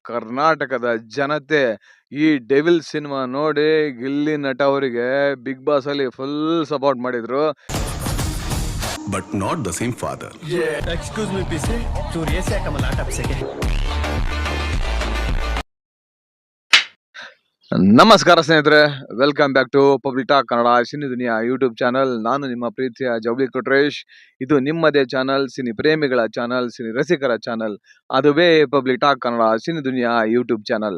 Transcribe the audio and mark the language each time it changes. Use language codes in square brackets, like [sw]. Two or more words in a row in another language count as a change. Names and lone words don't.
[kn] ಕರ್ನಾಟಕದ ಜನತೆ ಈ ಡೆವಿಲ್ ಸಿನಿಮಾ ನೋಡಿ ಗಿಲ್ಲಿ ನಟ ಅವರಿಗೆ ಬಿಗ್ ಬಾಸ್ ಅಲ್ಲಿ [en] full support [kn] ಮಾಡಿದ್ರು. [en] But not the same father. Excuse me, PC. चोरी से कमल आटप सके. [kn] ನಮಸ್ಕಾರ ಸ್ನೇಹಿತರೆ, [en] welcome back to [kn] ಪಬ್ಲಿಕ್ ಟಾಕ್ ಕನ್ನಡ ಸಿನಿ ದುನಿಯಾ ಯೂಟ್ಯೂಬ್ ಚಾನಲ್. ನಾನು ನಿಮ್ಮ ಪ್ರೀತಿಯ ಜವಳಿ ಕೊಟ್ರೇಶ್. ಇದು ನಿಮ್ಮದೇ ಚಾನಲ್, ಸಿನಿ ಪ್ರೇಮಿಗಳ ಚಾನಲ್, ಸಿನಿ ರಸಿಕರ ಚಾನಲ್, ಅದುವೇ ಪಬ್ಲಿಕ್ ಟಾಕ್ ಕನ್ನಡ ಸಿನಿ ದುನಿಯಾ ಯೂಟ್ಯೂಬ್ ಚಾನಲ್.